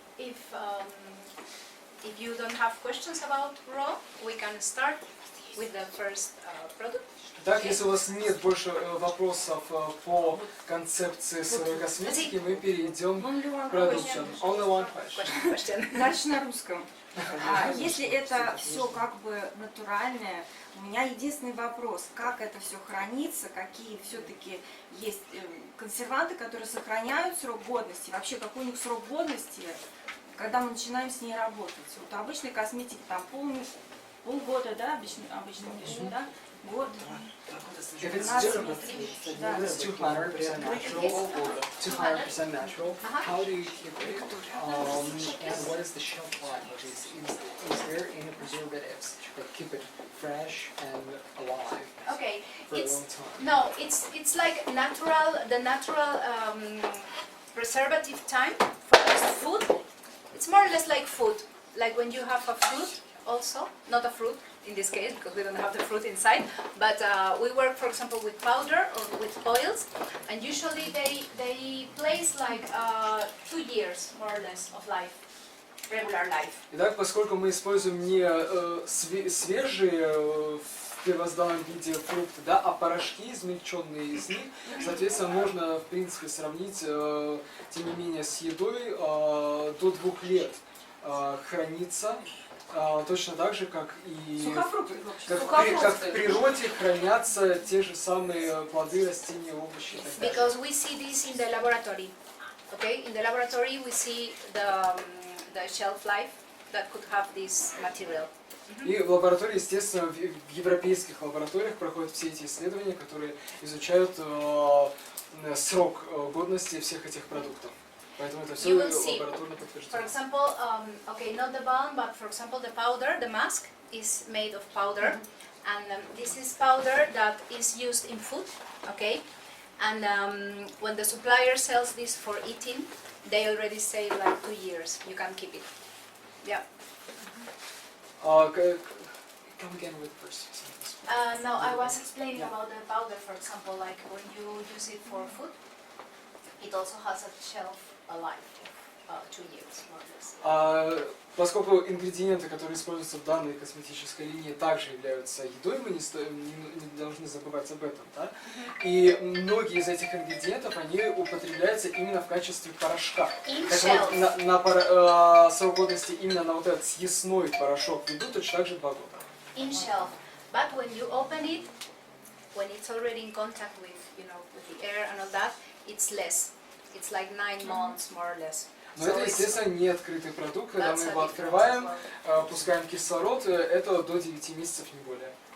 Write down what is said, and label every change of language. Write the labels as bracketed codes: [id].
[en] if you don't have questions about raw, we can start with the first product. [ru] Так, если у вас нет больше вопросов по концепции сырой косметики, мы перейдем к продуктам. [en] Only one question. [ru] Дальше на русском. Если это все как бы натуральное, у меня единственный вопрос, как это все хранится, какие все-таки есть консерванты, которые сохраняют срок годности, вообще какой у них срок годности, когда мы начинаем с ней работать. Вот обычной косметики там полгода, да, обычно да? Год. [en] If it's different, it's 200% natural, 200% natural, how do you keep it? And what is the shelf life? Is there any preservatives that keep it fresh and alive for a long time? No, it's like the natural preservative time for this food. It's more or less like food, like when you have a fruit also, not a fruit in this case because we don't have the fruit inside, but we work, for example, with powder or with oils, and usually they place like 2 years more or less of life, regular life. [ru] Итак, поскольку мы используем не свежие в первозданном виде фрукты, да, а порошки, измельченные из них, соответственно, можно, в принципе, сравнить, тем не менее, с едой до 2 лет хранится. Точно так же, как и как в природе хранятся те же самые плоды, растения, овощи и так далее. [en] Because we see this in the laboratory, okay? In the laboratory we see the shelf life that could have this material. [ru] И в лаборатории, естественно, в европейских лабораториях проходят все эти исследования, которые изучают срок годности всех этих продуктов. Поэтому это все лабораторно подтверждено. [en] For example, okay, not the balm, but for example, the powder, the mask is made of powder, and this is powder that is used in food, okay? And when the supplier sells this for eating, they already say like 2 years. You can keep it. Yeah. Come again with the first sentence. No, I was explaining about the powder, for example, like when you use it for food, it also has a shelf life of 2 years, more or less. [ru] Поскольку ингредиенты, которые используются в данной косметической линии, также являются едой, мы не должны забывать об этом, да? И многие из этих ингредиентов, они употребляются именно в качестве порошка. Так вот, на срок годности именно на вот этот съестной порошок в еду точно так же 2 года. [en] In shelf, but when you open it, when it's already in contact with, you know, with the air and all that, it's less. It's like 9 months, more or less. [ru] Но это, естественно, не открытый продукт. Когда мы его открываем, пускаем кислород, это до 9 месяцев, не более.